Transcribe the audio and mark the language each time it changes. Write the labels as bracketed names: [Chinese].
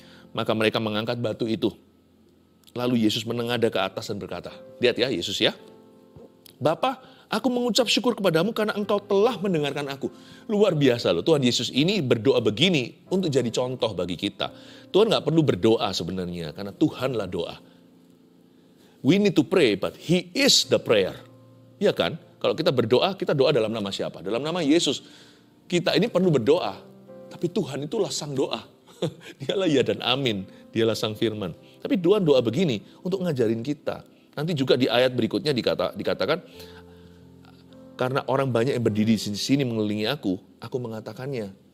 [Indonesian] Maka mereka mengangkat batu itu. Lalu Yesus menengadah ke atas dan berkata, lihat ya Yesus ya. Bapa, aku mengucap syukur kepadamu karena engkau telah mendengarkan aku. Luar biasa loh, Tuhan Yesus ini berdoa begini untuk jadi contoh bagi kita. Tuhan gak perlu berdoa sebenarnya, karena Tuhanlah doa. [English] We need to pray, but He is the prayer. [Indonesian] Ya kan? Kalau kita berdoa, kita doa dalam nama siapa? Dalam nama Yesus. Kita ini perlu berdoa. Tapi Tapi Tuhan itulah sang doa. Dialah ya dan amin. Dialah sang firman. Tapi Tuhan doa begini untuk ngajarin kita. Nanti juga di ayat berikutnya dikatakan, karena orang banyak yang berdiri di sini mengelilingi aku mengatakannya.